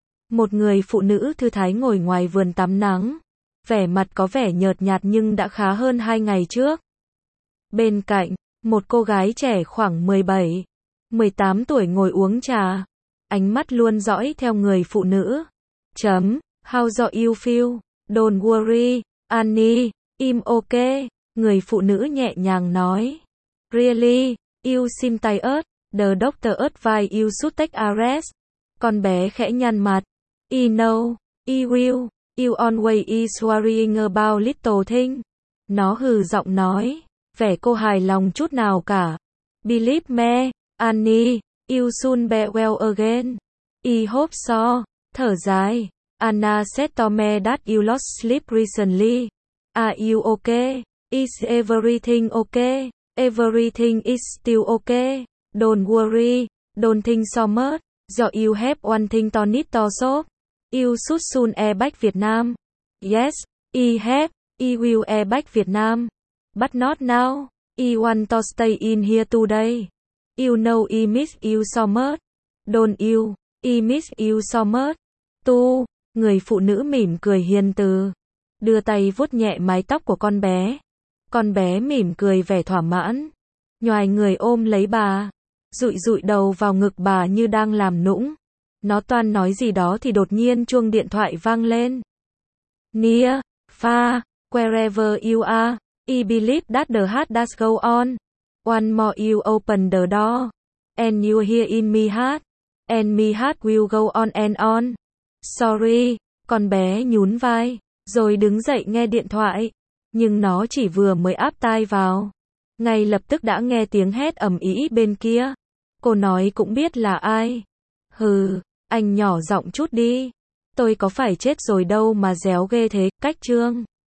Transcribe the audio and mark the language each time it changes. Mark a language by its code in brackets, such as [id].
[vi] Một người phụ nữ thư thái ngồi ngoài vườn tắm nắng. Vẻ mặt có vẻ nhợt nhạt nhưng đã khá hơn 2 ngày trước. Bên cạnh, một cô gái trẻ khoảng 17, 18 tuổi ngồi uống trà. Ánh mắt luôn dõi theo người phụ nữ. [en] Chấm, how do you feel? Don't worry, Annie, I'm okay. [vi] Người phụ nữ nhẹ nhàng nói. [en] Really, you seem tired. The doctor advised you should take a rest. [vi] Con bé khẽ nhăn mặt. [en] I know, I will. You always is worrying about little thing. [vi] Nó hừ giọng nói. Vẻ cô hài lòng chút nào cả. [en] Believe me, Annie. You soon be well again. I hope so. [vi] Thở dài. [en] Anna said to me that you lost sleep recently. Are you okay? Is everything okay? Everything is still okay. Don't worry. Don't think so much. Do you have one thing to need to solve? You should soon air back Vietnam. Yes, I have. I will air back Vietnam. But not now. I want to stay in here today. You know I miss you so much. Don't you? I miss you so much. [vi] Tu, người phụ nữ mỉm cười hiền từ. Đưa tay vuốt nhẹ mái tóc của con bé. Con bé mỉm cười vẻ thỏa mãn. Nhoài người ôm lấy bà. Rụi rụi đầu vào ngực bà như đang làm nũng. Nó toan nói gì đó thì đột nhiên chuông điện thoại vang lên. [en] Near, far, wherever you are, I believe that the heart does go on. One more you open the door, and you hear in me heart, and me heart will go on. [vi] Sorry, con bé nhún vai, rồi đứng dậy nghe điện thoại. Nhưng nó chỉ vừa mới áp tai vào, ngay lập tức đã nghe tiếng hét ầm ĩ bên kia. Cô nói cũng biết là ai. Hừ, anh nhỏ giọng chút đi. Tôi có phải chết rồi đâu mà réo ghê thế, cách chương.